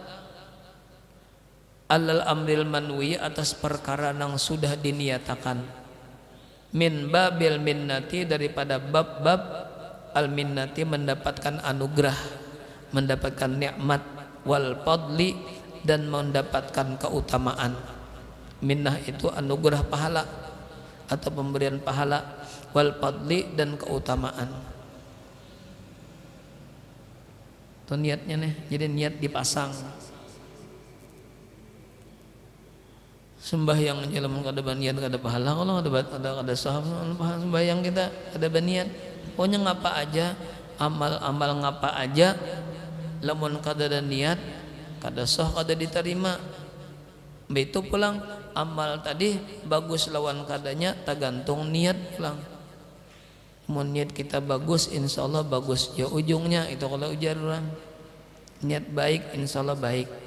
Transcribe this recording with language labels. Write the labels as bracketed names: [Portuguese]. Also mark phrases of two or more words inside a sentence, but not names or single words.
[Arabic] على الأمر المنوي [Banjar] atas perkara nang sudah diniatakan [Arabic] من باب المنة [Banjar] daripada bab-bab [Arabic] المنة [Banjar] mendapatkan anugerah mendapatkan nikmat [Arabic] والفضل [Banjar] dan mendapatkan keutamaan minnah itu anugerah pahala atau pemberian pahala [Arabic] والفضل [Banjar] dan keutamaan itu niatnya nih jadi niat dipasang sembahyang jalan kada baniat kada pahala kalau ada sahabat sembahyang kita kada baniat pokoknya ngapa aja amal-amal ngapa aja lamun kada ada niat kada sah kada diterima itu pulang amal tadi bagus lawan kadanya tergantung niat pulang mau niat kita bagus insyaallah bagus ya ujungnya itu kalau ujar orang niat baik insyaallah baik